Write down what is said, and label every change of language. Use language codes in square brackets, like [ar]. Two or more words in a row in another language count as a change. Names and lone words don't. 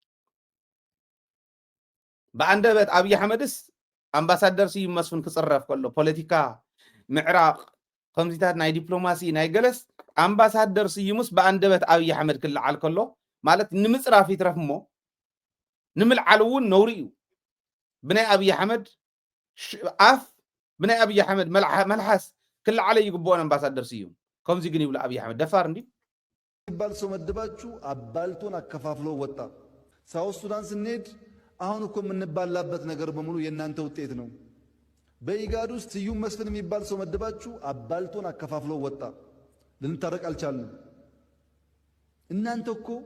[ti] ብኣንደበት ኣብይ ኣሕመድስ ኣምባሳደር ስዩም መስፍን ክፅረፍ ከሎ ፖለቲካ ምዕራቅ ከምዚታት ናይ ዲፕሎማሲ ናይ ገለስ ኣምባሳደር ስዩምስ ብኣንደበት ኣብይ ኣሕመድ ክልዓል ከሎ ማለት ንምፅራፍ ይትረፍ እሞ ንምልዓል እውን ነውሪ እዩ ብናይ ኣብይ ኣሕመድ ኣፍ ብናይ ኣብይ ኣሕመድ መልሓስ ክልዓለ ይግብኦን ኣምባሳደር ስዩም ከምዚ ግን ይብሉ ኣብይ ኣሕመድ ደፋር እንዲ [am] ይባል ሰው መድባችሁ አባልቶን አከፋፍሎ ወጣ። ሳውዝ ሱዳን ስንሄድ አሁን እኮ የምንባላበት ነገር በሙሉ የእናንተ ውጤት ነው። በኢጋድ ውስጥ ስዩም መስፍን የሚባል ሰው መድባችሁ አባልቶን አከፋፍሎ ወጣ። ልንታረቅ አልቻልንም። እናንተ እኮ